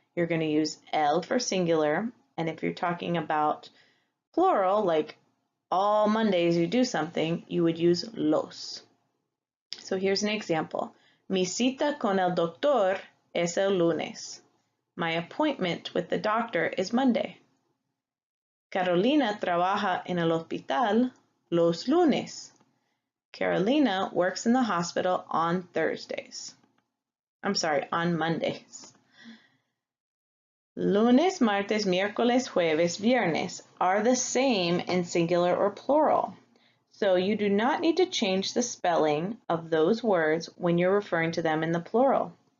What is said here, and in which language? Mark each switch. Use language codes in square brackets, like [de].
[en] You're going to use el for singular, and if you're talking about plural, like all Mondays you do something, you would use los. So here's an example. Mi cita con el doctor es el lunes. My appointment with the doctor is Monday. [es] Carolina trabaja en el hospital los lunes. [en] Carolina works in the hospital on Thursdays. On Mondays. Lunes, martes, miércoles, jueves, viernes are the same in singular or plural. So you do not need to change the spelling of those words when you're referring to them in the plural.